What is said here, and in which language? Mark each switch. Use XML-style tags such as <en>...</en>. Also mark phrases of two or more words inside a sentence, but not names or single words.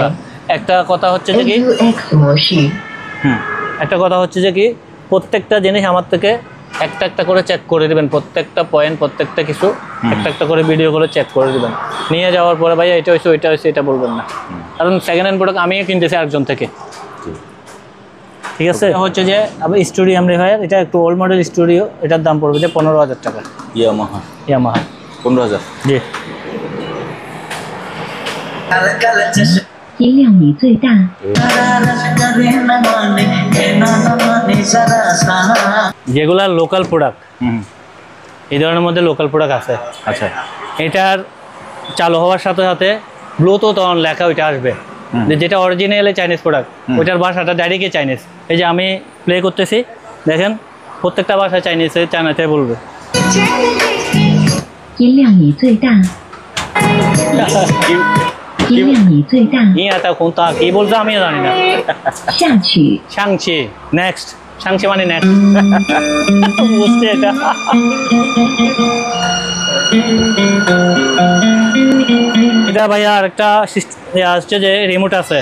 <bn>একটা কথা হচ্ছে যে কি প্রত্যেকটা জিনিস আমার থেকে একটা একটা করে চেক করে দেবেন, প্রত্যেকটা পয়েন্ট, প্রত্যেকটা কিছু একটা একটা করে ভিডিও করে চেক করে দেবেন। নিয়ে যাওয়ার পরে ভাইয়া এটা হয়েছে, ওইটা হয়েছে, এটা বলবেন না, কারণ</bn> <en>second hand product</en> <bn>আমিও কিনতেছি আরেকজন থেকে। ঠিক আছে। হচ্ছে যে আবার</bn> <en>studio amplifier,</en> <bn>এটা একটু</bn> <en>old model studio,</en> <bn>এটার দাম পড়বে যে 15000 টাকা। ইয়ামাহা 15000। জি।</bn> <zh>音量你最大。</zh> <bn>যেগুলা</bn> <en>local product,</en> <bn>এই ধরনের মধ্যে</bn> <en>local product</en> <bn>আছে। আচ্ছা এটার চালু হওয়ার সাথে সাথে</bn> <en>Bluetooth on</en> <bn>লেখা ওইটা আসবে, যেটা অরিজিনালি</bn> <en>Chinese product,</en> <bn>ওইটার ভাষাটা</bn> <en>directly Chinese.</en> <bn>এই যে আমি প্লে করতেছি, দেখেন প্রত্যেকটা ভাষা চাইনিজে চায়নাতে বলবে।</bn> <zh>音量已最大，音量已最大，</zh> <bn>এটা কোনটা কি বলছে আমিও জানি না।</bn> <zh>下曲</zh> <bn>সাংচি নেক্সট, সাংচি মানে নেক্সট বুঝছে এটা। এটা ভাইয়া আরেকটা আসছে যে রিমোট আছে,</bn>